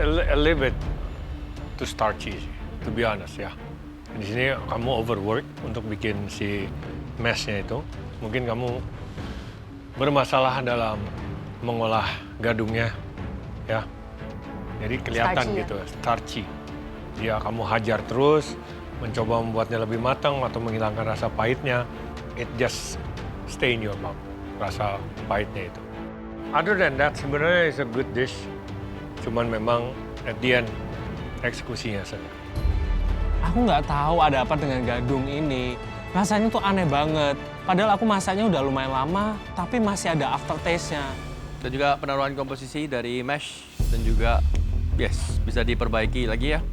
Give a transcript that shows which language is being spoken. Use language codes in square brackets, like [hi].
[en] A little bit too starchy, to be honest ya. [id] Di sini kamu overwork untuk bikin si mashnya itu. Mungkin kamu bermasalah dalam mengolah gadungnya, ya. Jadi kelihatan [en] Starchy, [id] gitu, starchy. Ya kamu hajar terus, mencoba membuatnya lebih matang atau menghilangkan rasa pahitnya. [en] It just stay in your mouth, [id] rasa pahitnya itu. [en] Other than that, sebenarnya it's a good dish. [id] Cuman memang [en] at the end, [id] eksekusinya saja. Aku nggak tahu ada apa dengan gadung ini. Rasanya tuh aneh banget. Padahal aku masaknya udah lumayan lama, tapi masih ada aftertaste-nya. Dan juga penaruhan komposisi dari mash dan juga yes, bisa diperbaiki lagi ya.